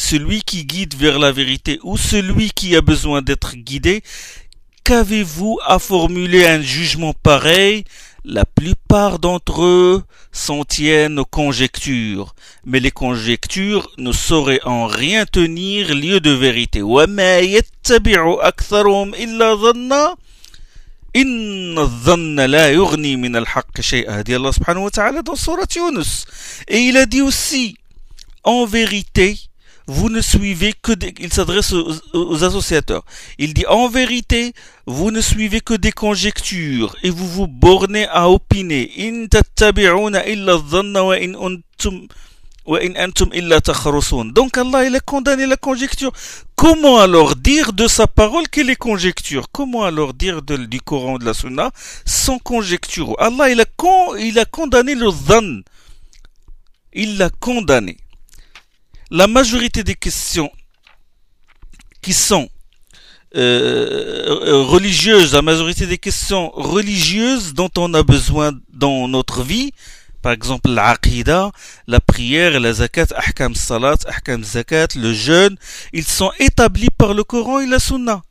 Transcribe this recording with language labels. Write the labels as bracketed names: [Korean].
[French] Celui qui guide vers la vérité ou celui qui a besoin d'être guidé? Qu'avez-vous à formuler un jugement pareil? La plupart d'entre eux s'en tiennent aux conjectures. Mais les conjectures ne sauraient en rien tenir lieu de vérité. [Arabic] وَمَا يَتَّبِعُ أَكْثَرُهُمْ إِلَّا ظَنَّا إِنَّ الظَّنَّ لَا يُغْنِي مِنَ الْحَقِّ شَيْئًا [French] dit Allah subhanahu wa ta'ala dans sourate Yunus. Et il a dit aussi, en vérité, vous ne suivez que des... Il s'adresse aux associateurs. Il dit, en vérité, vous ne suivez que des conjectures et vous vous bornez à opiner. [Arabic] إِن تَتَّبِعُونَ إِلَّا الظَّنَّ وَإِن أُنْتُمْ وَإِنْ أَنْتُمْ إِلَّا تَخْرُصُونَ [French] Donc Allah, il a condamné la conjecture. Comment alors dire de sa parole qu'elle est conjecture? Comment alors dire du Coran ou de la Sunna sans conjecture? Allah, il a condamné le dhan. Il l'a condamné. La majorité des questions qui sont religieuses, la majorité des questions religieuses dont on a besoin dans notre vie, par exemple l'aqida, la prière, la zakat, ahkam salat, ahkam zakat, le jeûne, ils sont établis par le Coran et la Sunna.